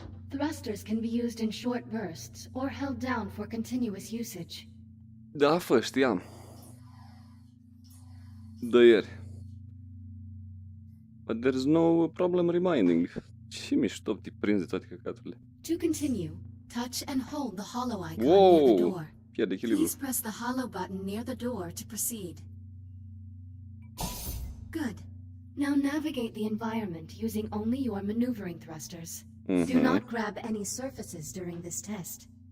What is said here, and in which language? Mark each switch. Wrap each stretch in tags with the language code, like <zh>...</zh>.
<en>Thrusters can be used in short bursts or held down for continuous usage.</en> <ro>Da, fă, știam. De ieri.</ro> <en>But there's no problem reminding.</en> <ro>Ce mișto te prinzi toate căcaturile.</ro> <en>To continue, touch and hold the hollow icon Whoa. near the door.</en> <ro>Pierde echilibru.</ro> <en>Please press the hollow button near the door to proceed. Good. Now navigate the environment using only your maneuvering thrusters. Do not grab any surfaces during this test.</en>